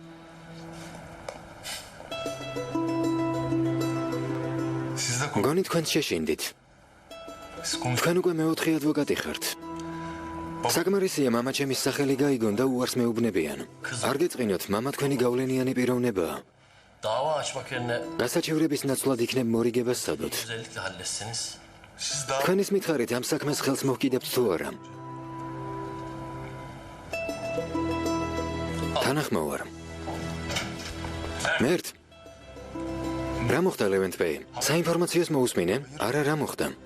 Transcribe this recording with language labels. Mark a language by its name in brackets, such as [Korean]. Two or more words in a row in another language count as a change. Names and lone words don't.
[Georgian] გონი თქვენ შეშინდით. თქვენ უკვე მეოთხე ადვოკატი ხართ. საკმარისია მამა ჩემის სახელი გაიგონ და უარს მეუბნებიან. არ გეწყინოთ, მამა თქვენი გავლენიანი პიროვნებაა. [Turkish] Dava açmak yerine [Georgian] გასაჩევრების ნაცვლად იქნებ მორიგებას სადოთ. [Turkish] özellikle halletseniz. [Georgian] თქვენის მითხარით ამ საქმეს ხელს მოჰკიდებთ თუ არა? თანახმოვარ. მერტ. რა მოხდა ლევენტ ბეი? საინფორმაციოს მოусმინე? არა, რა მოხდა?